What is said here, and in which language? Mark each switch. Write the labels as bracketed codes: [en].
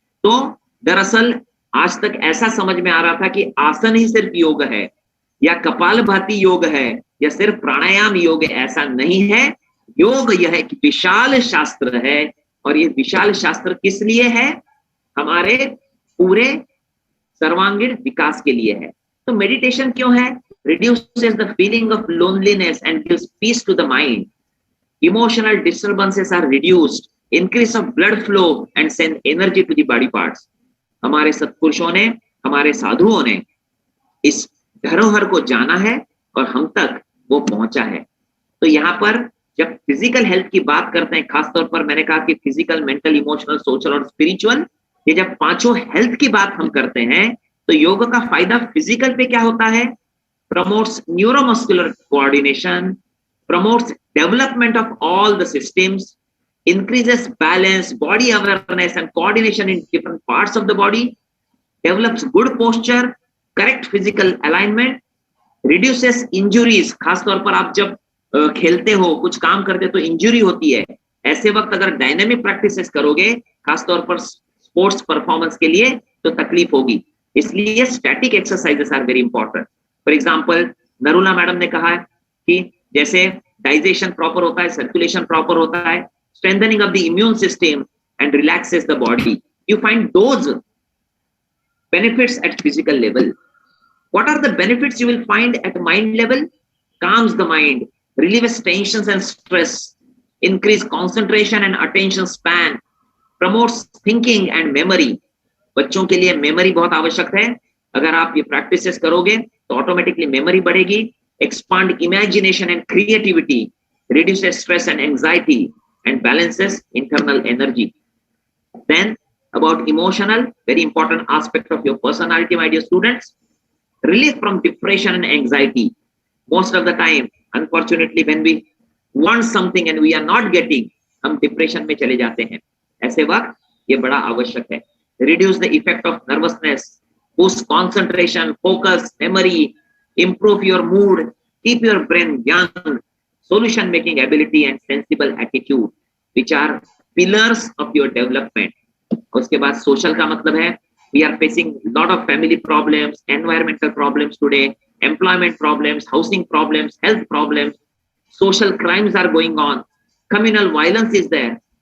[hi] तो दरअसल आज तक ऐसा समझ में आ रहा था कि आसन ही सिर्फ योग है, या कपालभाति योग है, या सिर्फ प्राणायाम योग. ऐसा नहीं है. योग यह एक विशाल शास्त्र है, और ये विशाल शास्त्र किस लिए है? हमारे पूरे सर्वांगीण विकास के लिए है. तो मेडिटेशन क्यों है? [en] Reduces the feeling of loneliness and gives peace to the mind. Emotional disturbances are reduced, increase of blood flow and send energy to the body parts. [hi] हमारे सत्पुरुषों ने, हमारे साधुओं ने इस धरोहर को जाना है और हम तक वो पहुंचा है. तो यहाँ पर जब फिजिकल हेल्थ की बात करते हैं, खासतौर पर मैंने कहा कि फिजिकल, मेंटल, इमोशनल, सोशल और स्पिरिचुअल, ये जब पांचों हेल्थ की बात हम करते हैं तो योग का फायदा फिजिकल पे क्या होता है? [en] Promotes neuromuscular coordination, promotes development of all the systems, increases balance, body awareness and coordination in different parts of the body, develops good posture, correct physical alignment, reduces injuries. [hi] खास तौर पर आप जब खेलते हो, कुछ काम करते हो तो इंजरी होती है. ऐसे वक्त अगर डायनेमिक प्रैक्टिसेस करोगे, खास तौर पर स्पोर्ट्स परफॉर्मेंस के लिए, तो तकलीफ होगी. [en] इसलिए static exercises are very important. For example, [hi] Narula madam ने कहा कि जैसे डाइजेशन प्रॉपर होता है, [en] Circulation proper होता है, strengthening of the immune system and relaxes the body. You find those benefits at physical level. What are the benefits you will find at mind level? Calms the mind, relieves tensions and stress, increase concentration and attention span, promotes thinking and memory. [hi] बच्चों के लिए memory बहुत आवश्यक है. अगर आप ये practices करोगे तो ऑटोमेटिकली मेमोरी बढ़ेगी. [en] Expand imagination and creativity, reduces stress and anxiety, and balances internal energy. Then about emotional, very important aspect of your personality, my dear students, relief from depression and anxiety. Most of the time, unfortunately, when we want something and we are not getting, [hi] हम depression में चले जाते हैं. ऐसे वक्त ये बड़ा आवश्यक है. [en] Reduce the effect of nervousness, boost concentration, focus, memory, improve your mood, keep your brain young, solution making ability and sensible attitude, which are pillars of your development. [hi] उसके बाद social का मतलब है, [en] we are facing lot of family problems, environmental problems today, employment problems, housing problems, health problems, social crimes are going on, communal violence is there.